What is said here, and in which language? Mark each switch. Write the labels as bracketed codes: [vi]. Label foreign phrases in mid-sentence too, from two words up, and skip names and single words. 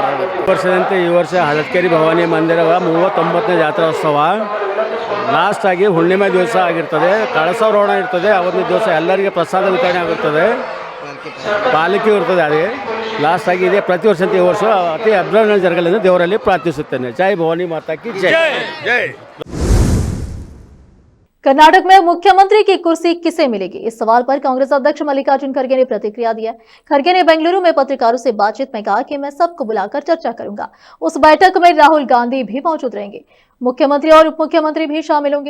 [kn] ವರ್ಷದಂತೆ ಈ ವರ್ಷ ಹಳತ್ಕೇರಿ ಭವಾನಿ ಮಂದಿರದ 39ನೇ ಜಾತ್ರೋತ್ಸವ ಲಾಸ್ಟ್ ಆಗಿ ಹುಣ್ಣಿಮೆ ದಿವಸ ಆಗಿರ್ತದೆ। ಕಳಸಾರೋಹಣ ಇರ್ತದೆ, ಅವತ್ತಿನ ದಿವಸ ಎಲ್ಲರಿಗೆ ಪ್ರಸಾದ ವಿತರಣೆ ಆಗಿರ್ತದೆ, ಪಾಲಿಕೆ ಇರ್ತದೆ। ಅದೇ ಲಾಸ್ಟ್ ಆಗಿದೆ। ಪ್ರತಿ ವರ್ಷದಂತೆ ಈ ವರ್ಷ ಅತಿ ಅಭಿನಂದನೆ ಜರಗಲಿ ಎಂದು ದೇವರಲ್ಲಿ ಪ್ರಾರ್ಥಿಸುತ್ತೇನೆ। [hi] जय भवानी माता की जय जय। कर्नाटक में मुख्यमंत्री की कुर्सी किसे मिलेगी, इस सवाल पर कांग्रेस अध्यक्ष मल्लिकार्जुन खड़गे ने प्रतिक्रिया दी है। खड़गे ने बेंगलुरु में पत्रकारों से बातचीत में कहा कि मैं सबको बुलाकर चर्चा करूंगा। उस बैठक में राहुल गांधी भी मौजूद रहेंगे, मुख्यमंत्री और उप मुख्यमंत्री भी शामिल होंगे।